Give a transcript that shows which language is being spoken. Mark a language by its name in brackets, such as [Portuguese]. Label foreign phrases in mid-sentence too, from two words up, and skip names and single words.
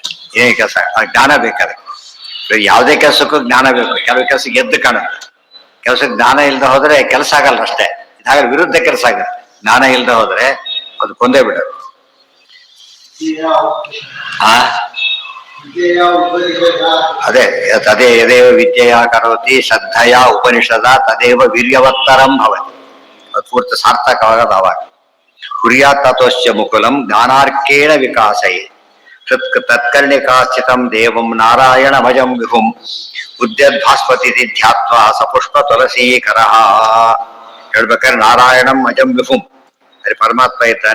[Kannada] ಏನೇ ಕೆಲಸ, ಜ್ಞಾನ ಬೇಕಾದ್ರೆ. ಯಾವುದೇ ಕೆಲಸಕ್ಕೂ ಜ್ಞಾನ ಬೇಕು. ಕೆಲವು ಕೆಲಸಕ್ಕೆ ಎದ್ದು ಕಾಣುತ್ತೆ, ಕೆಲಸಕ್ಕೆ ಜ್ಞಾನ ಇಲ್ಲದೆ ಹೋದ್ರೆ ಕೆಲಸ ಆಗಲ್ಲ ಅಷ್ಟೇ. ಇದಾದ್ರೆ ವಿರುದ್ಧ ಕೆಲಸ ಆಗುತ್ತೆ. ಜ್ಞಾನ ಇಲ್ಲದೆ ಹೋದ್ರೆ ಅದು ಕೊಂದೇ ಬಿಡೋದು. [Sanskrit] ಅದೇ ಯದೇವ ವಿದ್ಯೆಯ ಕರೋತಿ ಶ್ರದ್ಧೆಯ ಉಪನಿಷದ ತದೇವ ವೀರ್ಯವತ್ತರಂ ಭವತಿ. [Kannada] ಅದು ಪೂರ್ತಿ ಸಾರ್ಥಕವಾಗದ ಅವಾಗ. [Sanskrit] ಕುರ್ಯಾತ್ ತತೋಶ್ಚ ಮುಕುಲಂ ಜ್ಞಾನಾರ್ಕೇಣ ವಿಕಾಸೈ. ತತ್ಕರ್ಣಿಕಾ ಸ್ಥಿತಂ ದೇವಂ ನಾರಾಯಣ ಭಜಂ ವಿಭುಂ ಉದ್ಯದ್ಭಾಸ್ಪತಿ ಧ್ಯಾತ್ವಾ ಸಪುಷ್ಪ ತುಳಸೀಕರ. [Kannada] ಹೇಳ್ಬೇಕಾದ್ರೆ [Sanskrit] ನಾರಾಯಣಂ ಅಜಂ ವಿಭುಂ, [Kannada] ಅಲ್ಲಿ ಪರಮಾತ್ಮ ಇರ್ತಾನೆ.